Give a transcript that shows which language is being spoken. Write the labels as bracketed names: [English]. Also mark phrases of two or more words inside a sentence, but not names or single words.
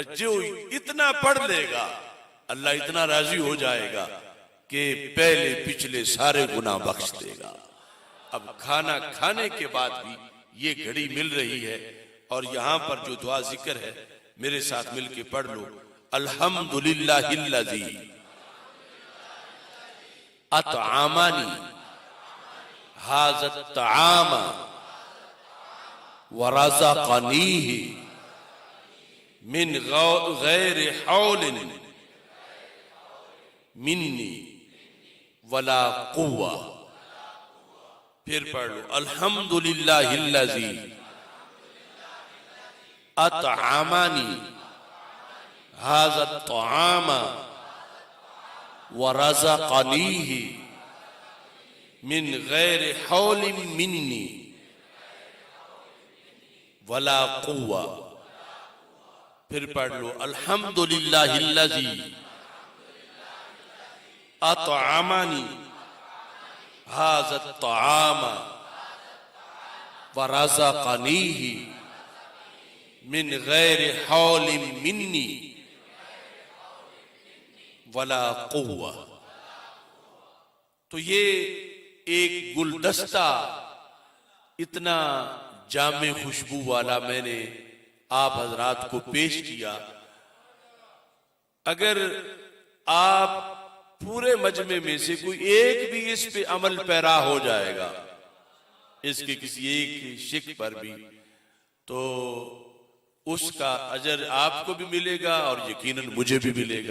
[Hindi] जो इतना पढ़ लेगा अल्लाह इतना राजी हो जाएगा कि पहले पिछले सारे गुनाह बख्श देगा। अब खाना खाने के बाद भी ये घड़ी मिल रही है और यहां पर जो दुआ जिक्र है मेरे साथ मिलके पढ़ लो [Arabic] الحمد لله الذي أطعمني هذا طعام ورزقني من غير حول مني ولا قوة. [Hindi] फिर पढ़ लो [Arabic] الحمد لله الذي أطعمني هذا طعام ورزقني من غير حول مني ولا قوة. [Hindi] फिर पढ़ लो [Arabic] الحمد لله الذي أطعمني هذا طعام ورزقني من غير حول مني ولا قوة. [Hindi] तो ये एक गुलदस्ता इतना जामे खुशबू वाला मैंने आप हजरात को पेश किया। अगर आप पूरे मजमे में से कोई एक भी इस पे अमल पैरा हो जाएगा, इसके किसी एक शिक पर भी, तो उसका अजर आपको भी मिलेगा और यकीनन मुझे भी मिलेगा।